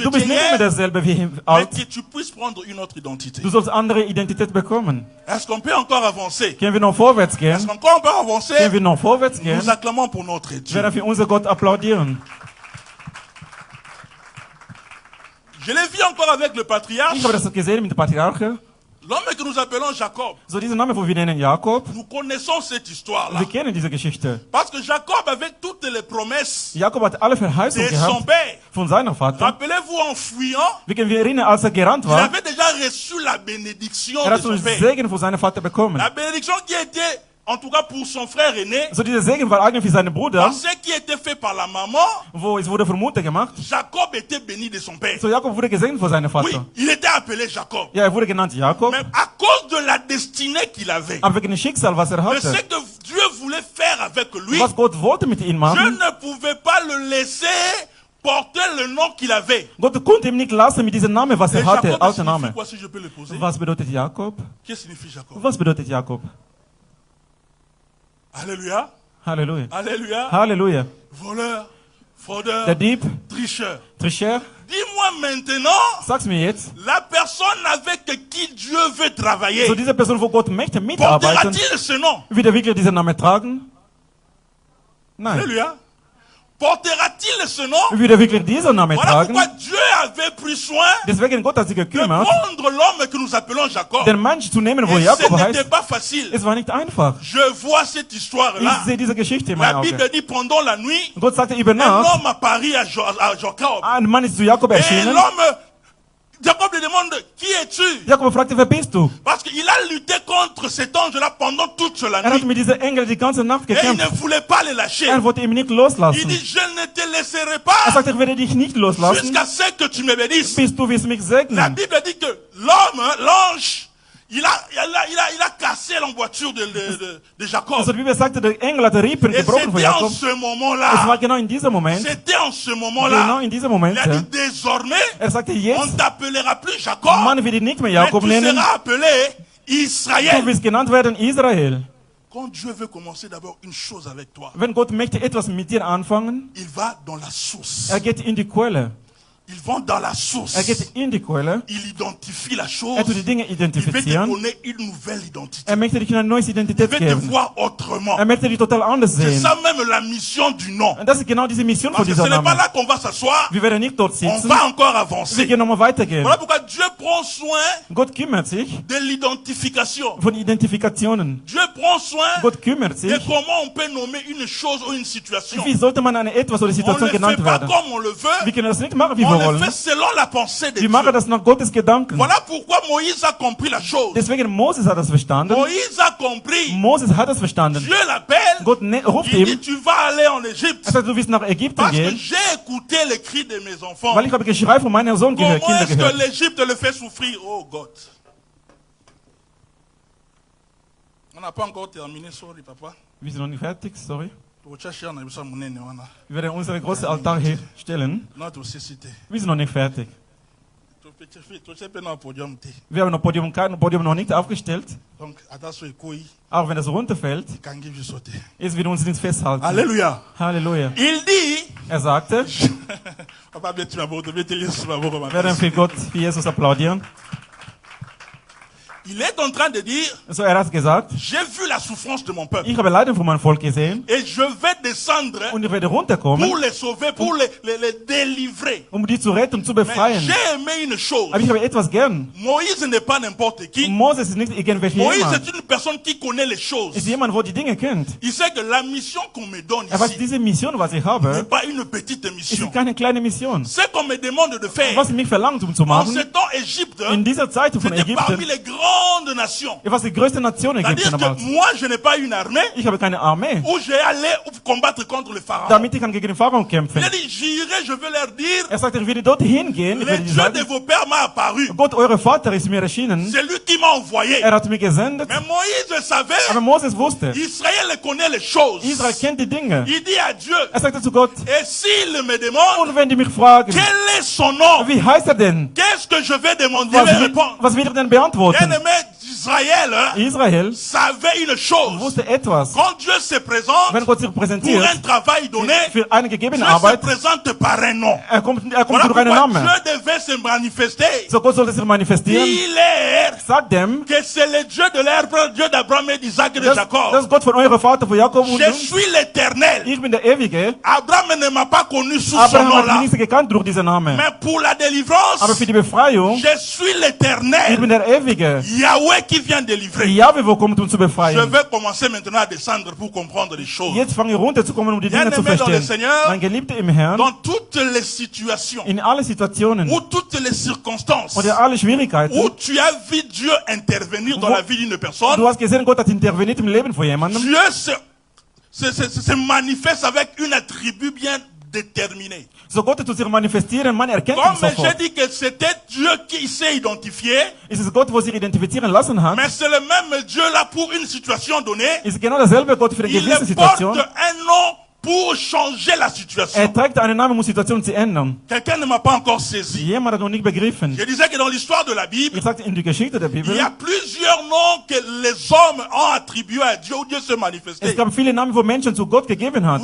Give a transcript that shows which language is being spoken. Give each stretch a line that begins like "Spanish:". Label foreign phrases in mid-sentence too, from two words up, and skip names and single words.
German: Du bist
French: étais
German: nicht mehr hier, derselbe wie
French: mais
German: alt.
French: que tu puisses prendre une autre identité.
German: Du sollst andere Identität bekommen.
French: Est-ce qu'on peut encore avancer?
German: Können wir noch vorwärts
French: Est-ce
German: gehen?
French: qu'on peut encore avancer?
German: Können wir noch vorwärts gehen?
French: Nous acclamons pour notre
German: Ich
French: Dieu.
German: werde für unser Gott applaudieren.
French: Je l'ai vu encore avec le patriarche,
German: Ich habe das gesehen mit den Patriarchen.
French: l'homme que nous appelons Jacob.
German: So dieser Name, wo wir nennen Jakob.
French: Nous connaissons cette histoire-là.
German: Wir kennen diese Geschichte.
French: Parce que Jacob avait toutes les promesses
German: Jakob hat alle
French: de
German: Verheißungen
French: son
German: gehabt
French: père.
German: von seinem Vater.
French: Rappelez-vous, en fuyant,
German: Wir können wir erinnern, als er gerannt
French: il
German: war,
French: avait déjà reçu la bénédiction
German: er
French: de
German: hat so
French: son
German: einen
French: père.
German: Segen von seinem Vater bekommen.
French: La bénédiction qui était, en tout cas pour son frère aîné,
German: So dieser Segen war eigentlich für seinen Bruder,
French: dans ce qui était fait par la maman,
German: wo es wurde von Mutter gemacht.
French: Jacob était béni de son père.
German: So Jakob wurde gesegnet von seinem
French: Oui,
German: Vater.
French: il était appelé Jacob.
German: Ja, er wurde genannt Jakob,
French: Mais à cause de la destinée qu'il avait,
German: aber wegen dem Schicksal, was er
French: de
German: hatte,
French: ce que Dieu voulait faire avec lui,
German: was Gott wollte mit ihm
French: je
German: machen,
French: ne pouvais pas le laisser porter le nom qu'il avait.
German: Gott konnte ihm nicht lassen mit diesem Namen, was
French: Et
German: er hatte,
French: Jacob
German: alter
French: signifie
German: Name.
French: quoi, si je peux le poser?
German: Was bedeutet Jakob?
French: Qu'est-ce que signifie Jacob?
German: Was bedeutet Jakob?
French: Alléluia.
German: Halleluja.
French: Alléluia.
German: Halleluja.
French: Voleur, fraudeur,
German: Der Dieb,
French: tricheur. Tricher, Dis-moi maintenant,
German: sag's mir jetzt.
French: la personne avec qui Dieu veut travailler,
German: So diese Person, wo Gott möchte mitarbeiten,
French: portera-t-il ce nom?
German: wird er wirklich diesen Namen tragen? Nein.
French: Alléluia. Portera-t-il ce nom?
German: Wird er wirklich diesen Namen
French: Voilà
German: tragen?
French: pourquoi Dieu avait pris soin
German: Deswegen Gott hat sich
French: de
German: gekümmert,
French: prendre l'homme que nous appelons Jacob.
German: den Mensch zu nehmen, wo
French: Et
German: Jakob
French: ce n'était
German: heißt.
French: pas facile.
German: Es war nicht einfach.
French: Je vois cette
German: Ich
French: histoire-là.
German: sehe diese Geschichte in
French: La
German: meinen
French: Bible
German: Augen.
French: dit pendant la nuit,
German: Gott sagte über
French: un
German: Nacht,
French: homme apparut à Jacob.
German: ein Mann ist zu Jakob
French: Et
German: erschienen.
French: l'homme, Jacob lui demande, qui es-tu?
German: Jakob fragte, wer bist du?
French: Parce qu'il a lutté contre cet ange-là pendant toute la
German: Er hat
French: nuit.
German: mit diesem Engel die ganze Nacht
French: Et il ne
German: gekämpft.
French: voulait pas le lâcher.
German: Er wollte ihn nicht
French: Il
German: loslassen.
French: dit, je ne te laisserai
German: Er
French: pas
German: sagte, ich werde dich nicht loslassen,
French: jusqu'à ce que tu me bénisses.
German: bis du wirst mich
French: La
German: segnen.
French: Bible dit que l'homme, l'ange, il a cassé l'emboîture de Jacob.
German: Also die Bibel sagte, der Engel hat die Rippen
French: Et
German: gebrochen von
French: c'était en
German: Jakob.
French: ce
German: Es
French: moment-là,
German: war genau in diesem Moment,
French: c'était en ce
German: genau
French: moment-là,
German: in diesem Moment,
French: il a dit désormais,
German: er sagte,
French: on
German: jetzt,
French: ne t'appellera plus Jacob,
German: Mann wird dich nicht mehr
French: mais
German: Jakob
French: tu
German: nennen,
French: seras appelé
German: du
French: Israël.
German: wirst genannt werden Israel.
French: Quand Dieu veut commencer d'abord une chose avec toi,
German: Wenn Gott möchte etwas mit dir anfangen,
French: il va dans la source.
German: er geht in die Quelle.
French: Ils vont dans la source.
German: Er geht in die Quelle,
French: Il identifie la chose.
German: er tut die Dinge
French: Il veut te
German: identifizieren,
French: donner une nouvelle identité.
German: er möchte dich eine neue
French: Il
German: Identität
French: veut te
German: geben.
French: voir autrement.
German: Er möchte dich total anders
French: C'est
German: sehen.
French: ça même la mission du nom.
German: Und das ist genau diese Mission von
French: Parce que ce
German: dieser
French: n'est pas
German: Name.
French: là qu'on va s'asseoir.
German: Wir werden nicht dort
French: On
German: sitzen,
French: va encore
German: wir
French: avancer.
German: können nochmal weitergehen.
French: Voilà pourquoi Dieu prend soin
German: Gott kümmert sich
French: de l'identification.
German: von Identifikationen.
French: Dieu prend soin
German: Gott kümmert
French: de
German: sich,
French: comment on peut nommer une chose ou une situation.
German: wie sollte man eine etwas oder
French: On ne
German: Situation
French: le fait
German: genannt
French: pas
German: werden.
French: comme on le veut.
German: Wir können das nicht machen, wie
French: On
German: wir
French: le
German: wollen.
French: fait selon la pensée de
German: Wir machen
French: Dieu.
German: das nach Gottes Gedanken.
French: Voilà pourquoi Moïse a compris la chose.
German: Deswegen Moses hat das verstanden.
French: Moïse a compris.
German: Moses hat das verstanden.
French: Dieu l'appelle.
German: Gott ruft
French: Il dit,
German: ihm.
French: tu vas aller en Égypte.
German: Er sagt, du wirst nach Ägypten
French: Parce que
German: gehen,
French: j'ai écouté les cris de mes enfants.
German: weil ich habe Geschrei von meinem Sohn gehört,
French: Comment
German: Kinder
French: est-ce que
German: gehört.
French: l'Égypte le fait souffrir?
English: Oh God.
French: On n'a pas encore terminé, sorry papa.
German: Wir sind noch nicht fertig, sorry.
French: Notre
German: Wir werden unseren großen Altar hier stellen.
French: société.
German: Wir sind noch nicht fertig.
French: Donc,
German: Wir haben noch kein Podium noch nicht aufgestellt.
French: attention,
German: Auch wenn das runterfällt, es wird uns nicht festhalten.
French: Alléluia.
German: Halleluja.
French: Il dit,
German: Er sagte,
French: papa, tu m'as
German: wir werden für Gott, für Jesus applaudieren.
French: Il est en train de dire,
German: So, hat gesagt,
French: j'ai vu la souffrance de mon peuple.
German: ich habe Leiden von meinem Volk gesehen
French: Et je vais descendre
German: und ich werde runterkommen,
French: pour les sauver, pour les délivrer.
German: die zu retten und zu
French: Mais
German: befreien.
French: j'ai aimé une chose.
German: Aber ich habe etwas gern.
French: Moïse n'est pas n'importe qui.
German: Moses ist nicht irgendwelche
French: Moïse
German: jemand.
French: est une personne qui connaît les choses.
German: Ist jemand, wo die Dinge kennt.
French: Il sait que la mission qu'on me donne
German: Er weiß,
French: ici
German: diese Mission, was ich
French: n'est
German: habe,
French: pas une petite
German: ist
French: mission.
German: keine kleine Mission.
French: Ce qu'on me demande de faire,
German: Was mich verlangt, zu
French: en
German: machen,
French: ce temps, Égypte,
German: in dieser Zeit von
French: c'était parmi
German: Ägypten,
French: les grandes nations.
German: was die größte Nation Ägypten
French: C'est-à-dire
German: damals.
French: que moi, je n'ai pas une armée
German: Ich habe keine Armee,
French: où j'ai allé combattre contre le pharaon.
German: damit ich kann gegen den Pharao kämpfen.
French: Il a dit, j'irai, je vais leur dire,
German: Er sagt, ich werde dort hingehen, ich
French: le
German: werde
French: Dieu
German: sagen,
French: de vos pères m'a apparu.
German: Gott, euer Vater ist mir erschienen.
French: C'est lui qui m'a envoyé.
German: Er hat mich gesendet.
French: Mais Moïse savait,
German: Aber Moses wusste,
French: Israël connaît les choses.
German: Israel kennt die Dinge.
French: Il dit à Dieu,
German: Er sagte zu Gott,
French: et s'il me demande,
German: und wenn die mich fragen,
French: quel est son nom?
German: wie heißt er denn?
French: Qu'est-ce que je vais demander?
German: Was,
French: Je vais répondre.
German: was wird er denn beantworten?
French: Bien-aimé d'Israël
German: Israel
French: savait une chose.
German: wusste etwas.
French: Quand Dieu se présente
German: Wenn Gott sich
French: pour un
German: präsentiert,
French: travail donné,
German: für eine gegebene
French: Dieu se
German: Arbeit,
French: présente par un nom.
German: er kommt
French: Voilà
German: durch einen
French: pourquoi
German: Namen.
French: Dieu devait se manifester.
German: So Gott sollte sich manifestieren.
French: Dit-leur
German: Sagt dem,
French: que c'est le Dieu de leur Dieu d'Abraham et d'Isaac et de
German: das
French: Jacob.
German: ist Gott von eurem Vater, von Jakob und
French: Je
German: uns.
French: suis l'éternel.
German: Ich bin der Ewige.
French: Abraham ne m'a pas connu sous son
German: Abraham hat mich
French: nom-là.
German: nicht gekannt durch diesen Namen.
French: Mais pour la
German: Aber
French: délivrance,
German: für die Befreiung,
French: je suis
German: ich bin
French: l'éternel.
German: der Ewige.
French: Yahweh qui vient délivrer.
German: Jahwe, wo kommt uns zu
French: Je
German: befreien.
French: vais commencer maintenant à descendre pour comprendre les choses.
German: Jetzt fange ich runterzukommen, um die Dinge zu
French: Bien-aimé dans le
German: verstehen.
French: Seigneur,
German: Mein Geliebter im Herrn,
French: dans toutes les situations,
German: in alle Situationen
French: ou toutes les circonstances,
German: und in alle Schwierigkeiten,
French: où tu as vu Dieu intervenir dans la vie d'une personne,
German: du hast gesehen, Gott hat interveniert im Leben von jemandem.
French: Dieu se manifeste avec une attribut bien déterminée.
German: So Gott tut sich manifestieren, man erkennt ihn
French: Comme j'ai
German: sofort.
French: dit que c'était Dieu qui s'est identifié,
German: Ist es Gott, wo sich identifizieren lassen hat?
French: mais c'est le même Dieu là pour une situation donnée.
German: Ist genau derselbe Gott für eine
French: Il
German: gewisse
French: porte
German: Situation.
French: un nom pour changer la situation.
German: Er trägt einen Namen, um die Situation zu ändern.
French: Quelqu'un ne m'a pas encore saisi.
German: Jemand hat noch nicht begriffen.
French: Je disais que dans l'histoire de la Bible,
German: Ich sagte, in der Geschichte der
French: il y
German: Bibel,
French: a plusieurs noms que les hommes ont attribués à Dieu, où Dieu se manifestait.
German: es gab viele Namen, wo Menschen zu Gott gegeben hat.